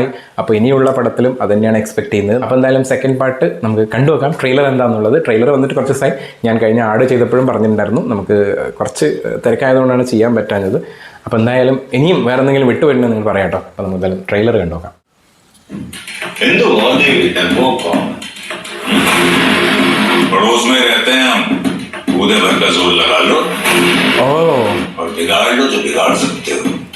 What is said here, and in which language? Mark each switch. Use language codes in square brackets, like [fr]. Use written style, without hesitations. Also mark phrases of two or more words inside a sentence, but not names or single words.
[ml] അപ്പോൾ ഇനിയുള്ള പടത്തിലും അത് തന്നെയാണ് എക്സ്പെക്ട് ചെയ്യുന്നത്. അപ്പോൾ എന്തായാലും സെക്കൻഡ് പാർട്ട് നമുക്ക് കണ്ടുവെക്കാം. ട്രെയിലർ എന്താണെന്നുള്ളത്, ട്രെയിലർ വന്നിട്ട് കുറച്ച് ദിവസമായി. ഞാൻ കഴിഞ്ഞ ആഡ് ചെയ്തപ്പോഴും പറഞ്ഞിട്ടുണ്ടായിരുന്നു, നമുക്ക് കുറച്ച് തിരക്കായതുകൊണ്ടാണ് ചെയ്യാൻ പറ്റാഞ്ഞത്. അപ്പോൾ എന്തായാലും ഇനിയും വേറെ എന്തെങ്കിലും വിട്ടുവരുന്നത് നിങ്ങൾ പറയാം കേട്ടോ. അപ്പോൾ നമുക്ക് എന്തായാലും ട്രെയിലർ കണ്ടുവെക്കാം. [hi] पड़ोस में रहते हैं हम, कूदे भर का जोर लगा लो और बिगाड़ लो जो बिगाड़ सकते हो.